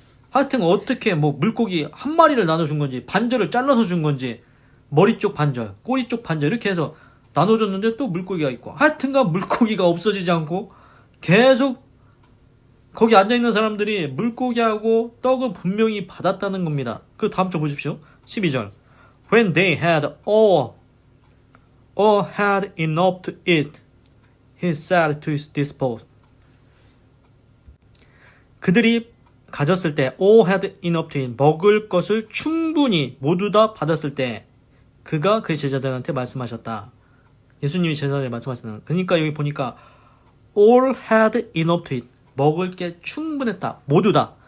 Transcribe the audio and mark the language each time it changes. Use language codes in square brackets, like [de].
[ko] 하여튼 어떻게 뭐 물고기 한 마리를 나눠준 건지 반절을 잘라서 준 건지 머리 쪽 반절, 꼬리 쪽 반절 이렇게 해서 나눠줬는데 또 물고기가 있고 하여튼간 물고기가 없어지지 않고 계속 거기 앉아있는 사람들이 물고기하고 떡을 분명히 받았다는 겁니다. 그 다음 절 보십시오. [en] 12절 When they had all had enough to eat, he said to his disciples. [ko] 그들이 가졌을 때 [en] all had enough to eat, [ko] 먹을 것을 충분히 모두 다 받았을 때 그가 그 제자들한테 말씀하셨다. 예수님이 제자들에게 말씀하셨다. 그러니까 여기 보니까 [en] all had enough to eat, [ko] 먹을 게 충분했다. 모두 다.